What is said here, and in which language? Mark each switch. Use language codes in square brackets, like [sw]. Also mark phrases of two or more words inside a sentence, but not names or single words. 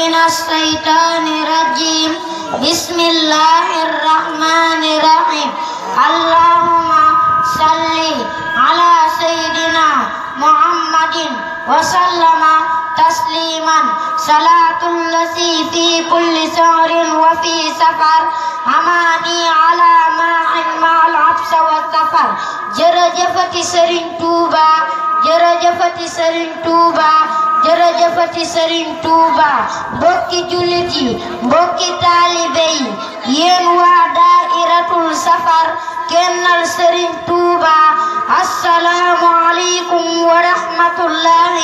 [ar] الشيطان الرجيم بسم الله الرحمن الرحيم اللهم صل على سيدنا محمد وسلم تسليما صلاة الذي في كل سهر وفي سفر أماني على مع العبس والسفر [wo] jërëjëfati Serigne Touba jërëjëfati Serigne Touba jërëjëfati Serigne Touba mbokki jullit yi mbokki taalibe yi yéen waa daa'iratul safar kennal Serigne Touba [ar] السلام عليكم ورحمة الله